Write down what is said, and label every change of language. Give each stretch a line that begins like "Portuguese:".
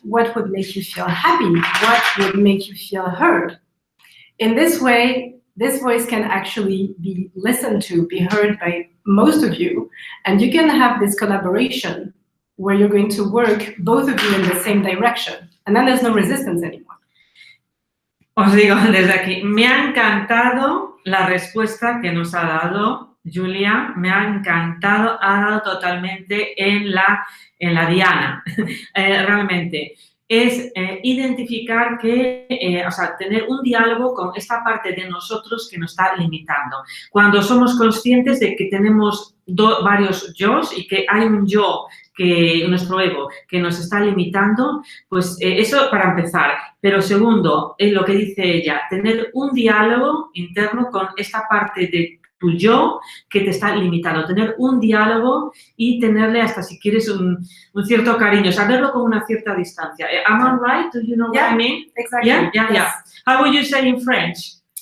English: What would make you feel happy? What would make you feel heard? In this way, this voice can actually be listened to, be heard by most of you, and you can have this collaboration where you're going to work, both of you, in the same direction, and then there's no resistance anymore.
Spanish: Os digo desde aquí, me ha encantado la respuesta que nos ha dado Julia, me ha encantado, ha dado totalmente en la diana, realmente. Es identificar o sea, tener un diálogo con esta parte de nosotros que nos está limitando. Cuando somos conscientes de que tenemos varios yos y que hay un yo, nuestro ego, que nos está limitando, pues eso para empezar. Pero segundo, es lo que dice ella, tener un diálogo interno con esta parte de tu yo que te está limitando, tener un diálogo y tenerle hasta si quieres un cierto cariño, saberlo con una cierta distancia.
English: Am I right? Do you know what I mean? Exactly. Yeah. How would you say in French?